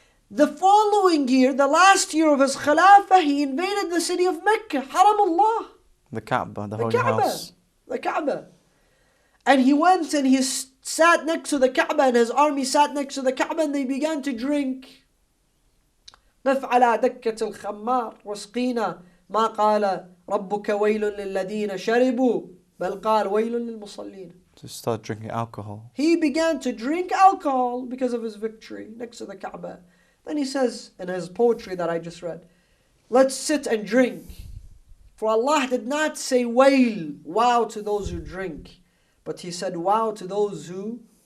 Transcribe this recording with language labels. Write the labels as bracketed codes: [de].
[en] The following year, the last year of his Khilafah, he invaded the city of Mecca, Haramullah. The Kaaba, the holy house. The Kaaba. And he went and he sat next to the Kaaba and his army sat next to the Kaaba and they began to drink. [ar] قف على دكة الخمار واسقينا ما قال ربك ويل للذين شربوا بل قال ويل للمصلين. [en] To start drinking alcohol. He began to drink alcohol because of his victory next to the Kaaba. Then he says in his poetry that I just read, let's sit and drink. For Allah did not say wail, wow to those who drink, but He said wow to those who